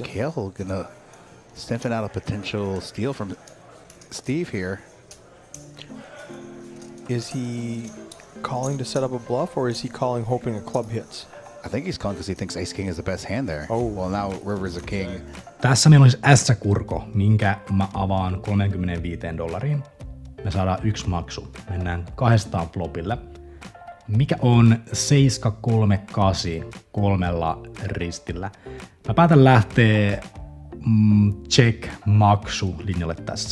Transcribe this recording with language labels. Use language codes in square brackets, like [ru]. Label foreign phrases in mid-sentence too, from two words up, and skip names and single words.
[en] Mikhail gonna sniffing out a potential steal from Steve here. Is he calling to set up a bluff, or is he calling hoping a club hits? I think he's calling because he thinks Ace King is the best hand there. Oh. Well, now River's a king. [fi] Tässä meillä olisi S-kurko, minkä mä avaan $35. Me saadaan 1 maksu. Mennään 200 flopille. Mikä on 738 3 ristillä. Mä päätän lähteä check-maksu linjalle tässä.